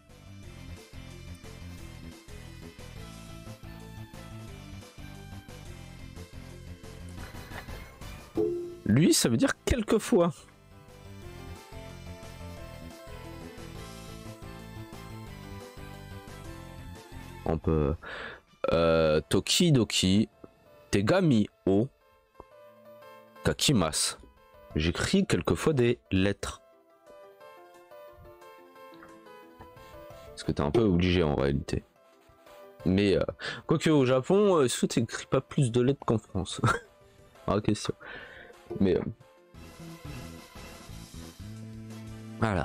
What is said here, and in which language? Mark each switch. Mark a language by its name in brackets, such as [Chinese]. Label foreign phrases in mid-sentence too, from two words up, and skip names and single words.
[French] Lui, ça veut dire quelquefois. On peut [Japanese] 時々手紙を書きます. [French] J'écris quelquefois des lettres. Parce que t'es un peu obligé en réalité. Mais quoique au Japon, est-ce que t'écris pas plus de lettres qu'en France? Ah, question. Mais voilà.